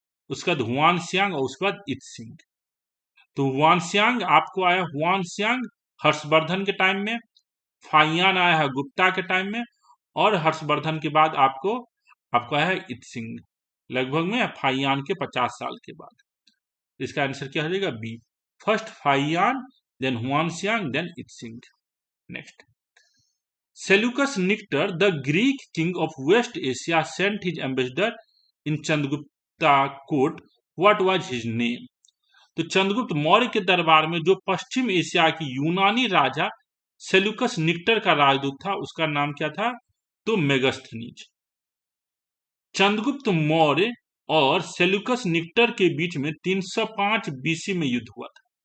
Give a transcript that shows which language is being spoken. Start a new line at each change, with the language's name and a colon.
Hindi: उसके बाद हुआन स्यांग और उसके बाद इत सिंह। तो हुआन स्यांग आपको आया, हुआन स्यांग हर्षवर्धन के टाइम में, फाइयान आया है गुप्ता के टाइम में, और हर्षवर्धन के बाद आपको आपको आया है इत सिंह, लगभग में फाइयान के 50 साल के बाद। इसका आंसर क्या हो जाएगा, B.
English: First Fa-Hien, then Hwan Syang, then इत Singh. Next, Seleucus Nictor, the Greek king of West Asia, sent his ambassador in Chandragupta court. What was his name?
Hindi: तो चंद्रगुप्त मौर्य के दरबार में जो पश्चिम एशिया की यूनानी राजा सेल्यूकस निक्टर का राजदूत था, उसका नाम क्या था, तो मेगस्थनीज। चंद्रगुप्त मौर्य और सेल्यूकस निक्टर के बीच में 305 बीसी में युद्ध हुआ था।